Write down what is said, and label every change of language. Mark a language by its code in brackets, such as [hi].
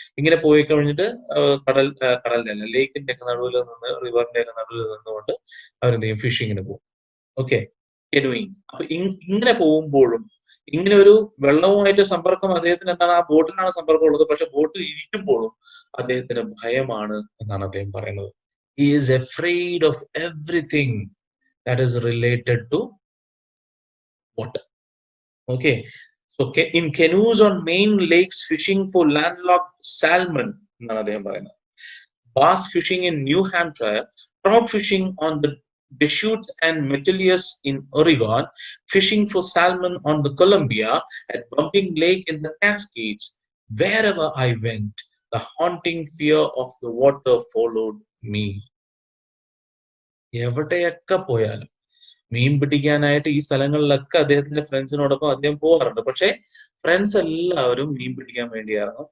[ml] ഇങ്ങനെ പോയി കഴിഞ്ഞിട്ട് കടലിന്റെ അല്ല, ലേക്കിന്റെ ഒക്കെ നടുവിൽ നിന്ന്, റിവറിന്റെ ഒക്കെ നടുവിൽ നിന്നുകൊണ്ട് അവരെന്ത് ചെയ്യും? ഫിഷിങ്ങിന് പോകും. ഓക്കെ, കെനോയിങ്. അപ്പൊ ഇങ്ങനെ പോകുമ്പോഴും ഇങ്ങനെ ഒരു വെള്ളവുമായിട്ട് സമ്പർക്കം അദ്ദേഹത്തിന് എന്താണ്? ആ ബോട്ടിനാണ് സമ്പർക്കം ഉള്ളത്. പക്ഷെ ബോട്ടിൽ ഇരിക്കുമ്പോഴും അദ്ദേഹത്തിന് ഭയമാണ് എന്നാണ് അദ്ദേഹം പറയുന്നത്. [en] He is afraid of everything that is related to water. Okay, so in canoes on main lakes fishing for landlocked salmon [ml] എന്നാണ് അദ്ദേഹം പറയുന്നത്. [en] Bass fishing in New Hampshire, trout fishing on the Deschutes and Metilius in Oregon, fishing for salmon on the Columbia, at Bumping Lake in the Cascades. Wherever I went, the haunting fear of the water followed me. [ml] എവിടെയൊക്കെ പോയാലും മീൻ പിടിക്കാനായിട്ട് ഈ സ്ഥലങ്ങളിലൊക്കെ അദ്ദേഹത്തിന്റെ ഫ്രണ്ട്സിനോടൊപ്പം അദ്ദേഹം പോകാറുണ്ട്. പക്ഷെ friends എല്ലാവരും മീൻ പിടിക്കാൻ വേണ്ടി ഇറങ്ങും.